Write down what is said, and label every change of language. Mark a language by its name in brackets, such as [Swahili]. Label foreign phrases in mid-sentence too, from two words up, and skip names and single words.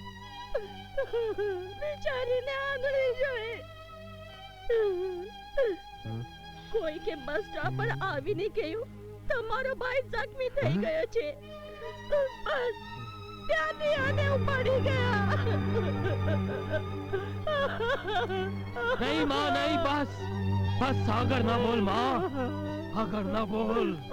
[Gujarati] બેચારીને આંગળી જોઈ કોઈ કે બસ સ્ટોપ પર આવી નહીં ગયું તમારો ભાઈ જખમી થઈ ગયો છે બસ ત્યાંથી આને ઉપાડી ગયા [Hindi] नहीं माँ नहीं बस बस आगर ना बोल माँ आगर ना बोल